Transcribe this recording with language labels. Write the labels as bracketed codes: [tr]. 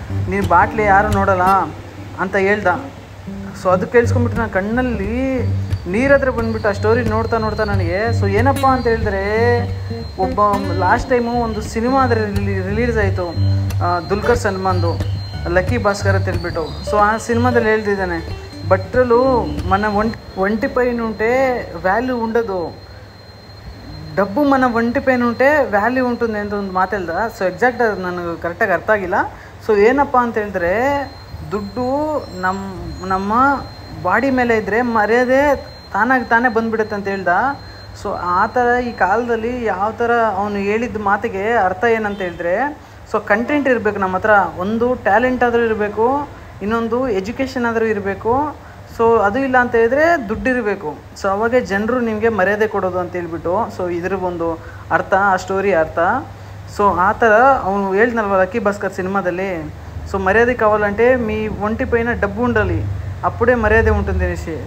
[kn] ನೀನು ಬಾಟ್ಲಿ ಯಾರು ನೋಡೋಲ್ಲ ಅಂತ ಹೇಳ್ದ. ಸೊ ಅದು ಕೇಳಿಸ್ಕೊಂಡ್ಬಿಟ್ಟು ನಾನು ಕಣ್ಣಲ್ಲಿ ನೀರಾದರೆ ಬಂದುಬಿಟ್ಟು ಆ ಸ್ಟೋರಿ ನೋಡ್ತಾ ನನಗೆ. ಸೊ ಏನಪ್ಪ ಅಂತ ಹೇಳಿದ್ರೆ, ಒಬ್ಬ ಲಾಸ್ಟ್ ಟೈಮು ಒಂದು ಸಿನಿಮಾ ಆದರೆ ರಿಲೀಸ್ ಆಯಿತು, ದುಲ್ಕರ್ ಸಲ್ಮಾನ್ದು, ಲಕ್ಕಿ ಭಾಸ್ಕರ್ ಅಂತ ಹೇಳ್ಬಿಟ್ಟು. ಸೊ ಆ ಸಿನಿಮಾದಲ್ಲಿ ಹೇಳ್ತಿದ್ದಾನೆ, [te] బట్టలు మన ఒంటి పైన ఉంటే వాల్యూ ఉండదు, డబ్బు మన ఒంటి పైన ఉంటే ವ್ಯಾಲ್ಯೂ ఉంటుంది [kn] ಅಂತ ಒಂದು ಮಾತಲ್ದ. ಸೊ ಎಕ್ಸಾಕ್ಟ್ ಅದು ನನಗೆ ಕರೆಕ್ಟಾಗಿ ಅರ್ಥ ಆಗಿಲ್ಲ. ಸೊ ಏನಪ್ಪ ಅಂತ ಹೇಳಿದ್ರೆ, ದುಡ್ಡು ನಮ್ಮ ಬಾಡಿ ಮೇಲೆ ಇದ್ದರೆ ಮರ್ಯಾದೆ ತಾನೇ ಬಂದುಬಿಡುತ್ತೆ ಅಂತ ಹೇಳ್ದ. ಸೊ ಆ ಥರ ಈ ಕಾಲದಲ್ಲಿ ಯಾವ ಥರ ಅವನು ಹೇಳಿದ ಮಾತಿಗೆ ಅರ್ಥ ಏನಂತ ಹೇಳಿದ್ರೆ, ಸೊ ಕಂಟೆಂಟ್ ಇರಬೇಕು ನಮ್ಮ ಹತ್ರ, ಒಂದು ಟ್ಯಾಲೆಂಟ್ ಆದರೂ ಇರಬೇಕು, ಇನ್ನೊಂದು ಎಜುಕೇಷನ್ ಆದರೂ ಇರಬೇಕು. ಸೊ ಅದು ಇಲ್ಲ ಅಂತ ಹೇಳಿದ್ರೆ ದುಡ್ಡು ಇರಬೇಕು. ಸೊ ಅವಾಗೆ ಜನರು ನಿಮಗೆ ಮರ್ಯಾದೆ ಕೊಡೋದು ಅಂತ ಹೇಳ್ಬಿಟ್ಟು. ಸೊ ಇದ್ರ ಒಂದು ಅರ್ಥ, ಆ ಸ್ಟೋರಿ ಅರ್ಥ. ಸೊ ಆ ಥರ ಅವನು ಹೇಳ್ದಲ್ವ ಲಕ್ಕಿ ಭಾಸ್ಕರ್ ಸಿನಿಮಾದಲ್ಲಿ, [te] సో మర్యాద కావాలంటే మీ ఒంటి పైన డబ్బు ఉండాలి, అప్పుడే మర్యాద ఉంటుంది అనేసి.